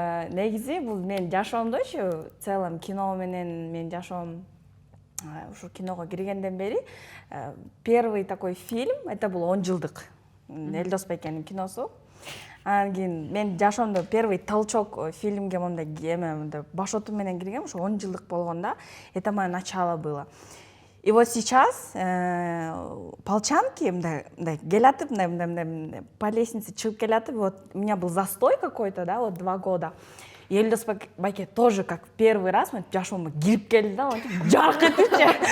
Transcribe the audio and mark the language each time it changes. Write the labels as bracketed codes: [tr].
[ky] Негизи бул менин жашоомдочу, [ru] в целом [ky] кино менен менин жашоом ушу киного киргенден бери [ru] первый такой фильм, это был [ky] 10 жылдык Элдос Байкенин киносу. Анан кийин мен жашоомдо [ru] первый толчок [ky] фильмге мындай баш отум менен киргем, ушу 10 жылдык болгондо. [ru] Это мое начало было. И вот сейчас полчанки [ky] мындай келатып, мындай [ru] по лестнице [ky] чыгып келатып, [ru] вот у меня был застой какой-то, да, вот 2 года. [ky] И Элдос Байке [ru] тоже как в первый раз [ky] жашоомо кирип келди да, жарк этипчи.